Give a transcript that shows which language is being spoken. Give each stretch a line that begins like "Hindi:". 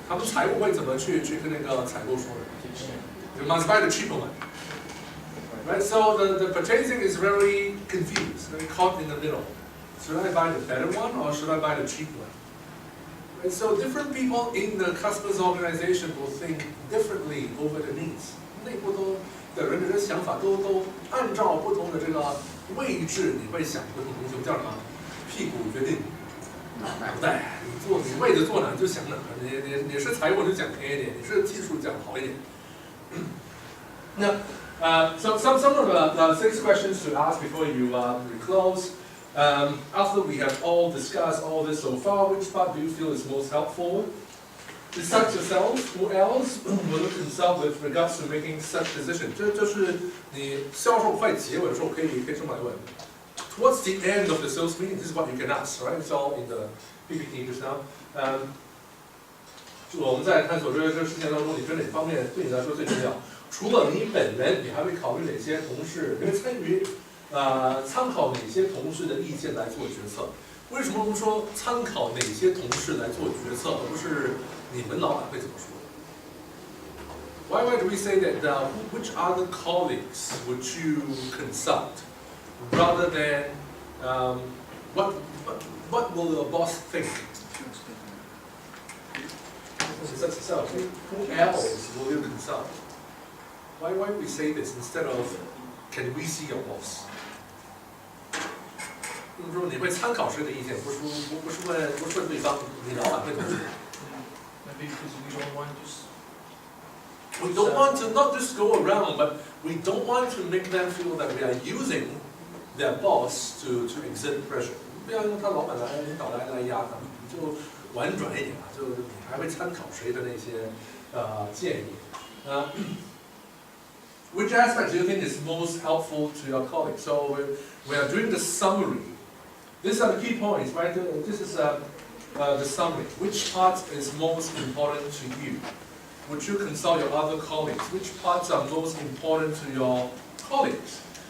Chinese: 他们财务会怎么去跟那个采购说的 ？
English: You must buy the cheaper one. Right, so the purchasing is very confused, very caught in the middle. Should I buy the better one or should I buy the cheap one? Right, so different people in the customer's organization will think differently over the needs.
Chinese: 内部的人的想法都按照不同的这个位置，你会想不同东西。叫什么？屁股决定脑袋。你位置坐哪就想哪。你是财务就讲便宜一点，你是技术讲好一点。那。
English: So some of the 6 questions to ask before you close. After we have all discussed all this so far, which part do you feel is most helpful? Besides yourself, who else will you consult with regards to making such decision?
Chinese: 这是你销售快结尾的时候可以这么来问。
English: Towards the end of the sales meeting, this is what you can ask, right? It's all in the PPT just now.
Chinese: 我们在探索这事件当中，你觉得哪方面对你来说最重要？除了你本人，你还会考虑哪些同事？你会参考哪些同事的意见来做决策？为什么我们说参考哪些同事来做决策，而不是你们老板会怎么说 ？
English: Why do we say that? Which other colleagues would you consult, rather than what will the boss think? sets itself. Who else will you consult? Why we say this instead of can we see your boss?
Chinese: 就是说你会参考谁的意见，不是问对方，你老板会怎么说
English: Maybe because we don't want to. We don't want to not just go around, but we don't want to make them feel that we are using their boss to exert pressure.
Chinese: 不要用他老板来领导来压他们，你就婉转一点啊，就你还会参考谁的那些建议。
English: Which aspect do you think is most helpful to your colleagues? So we are doing the summary. These are the key points, right? This is the summary. Which part is most important to you? Would you consult your other colleagues? Which parts are most important to your colleagues?